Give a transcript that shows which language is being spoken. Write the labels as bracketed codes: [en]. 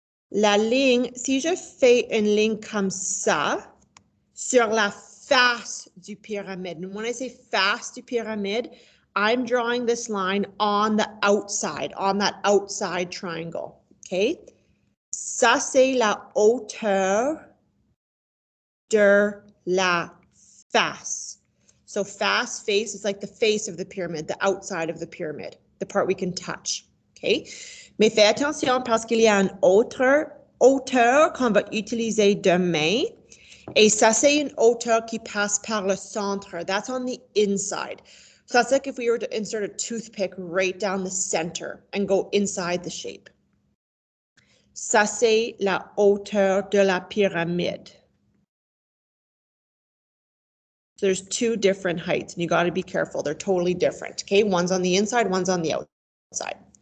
[fr] La ligne, si je fais une ligne comme ça, sur la face du pyramide, [en] when I say face du pyramide, I'm drawing this line on the outside, on that outside triangle. OK? [fr] Ça c'est la hauteur de la face. [en] So face is like the face of the pyramid, the outside of the pyramid, the part we can touch. Okay? [fr] Mais fais attention parce qu'il y a une autre hauteur qu'on va utiliser demain. Et ça, c'est une hauteur qui passe par le centre. [en] That's on the inside. So that's like if we were to insert a toothpick right down the center and go inside the shape. [fr] Ça, c'est la hauteur de la pyramide. [en] So there's two different heights and you got to be careful. They're totally different. Okay, one's on the inside, one's on the outside.